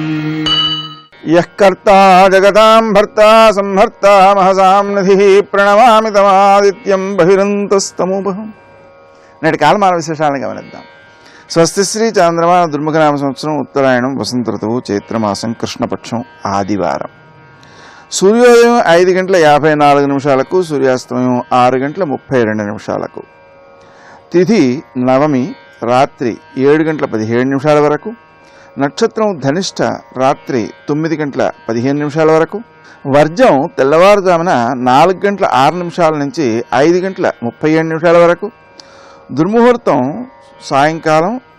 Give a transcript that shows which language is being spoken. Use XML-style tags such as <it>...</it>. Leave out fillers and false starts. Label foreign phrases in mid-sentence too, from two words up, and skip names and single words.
<sa>यः कर्ता जगतां भर्ता संहर्ता महसां निधिः प्रणमामि तमादित्यं बहिरन्तस्तमुपहम्.</sa> <te>నేటి కాలమాన విశేషాలను గమనిద్దాం. స్వస్తి శ్రీ చాంద్రమాన దుర్ముఖనామ సంవత్సరం ఉత్తరాయణం వసంత ఋతువు చైత్రమాసం కృష్ణపక్షం ఆదివారం. సూర్యోదయం 5:54 సూర్యాస్తమయం 6:32 తిథి నవమి రాత్రి 7:17 వరకు, నక్షత్రం ధనిష్ట రాత్రి 9:15 వరకు, వర్జం తెల్లవారుజామున 4:06 నుంచి 5:37 వరకు, దుర్ముహూర్తం సాయంకాలం</te>